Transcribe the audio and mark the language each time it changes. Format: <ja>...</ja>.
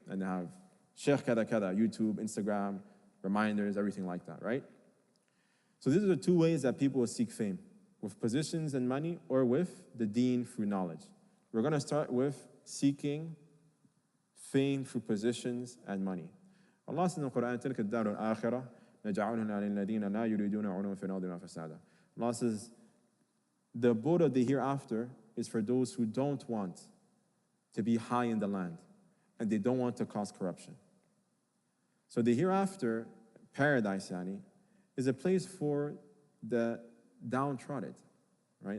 <en>And they have sheikh kada kada, YouTube, Instagram, reminders, everything like that, right? So these are the two ways that people will seek fame, with positions and money, or with the deen through knowledge. We're going to start with seeking fame through positions and money.</en> <ar>Allah says in the Quran, تِلْكَ الدَّارُ الْآخِرَةِ نَجْعَلُهَا لِلَّذِينَ لَا يُرِيدُونَ عُلُوًّا فِي الْأَرْضِ وَلَا فَسَادًا.</ar> <en>Allah says, the abode of the hereafter is for those who don't want to be high in the land, and they don't want to cause corruption. So the hereafter, paradise, is a place for the downtrodden, right?</en>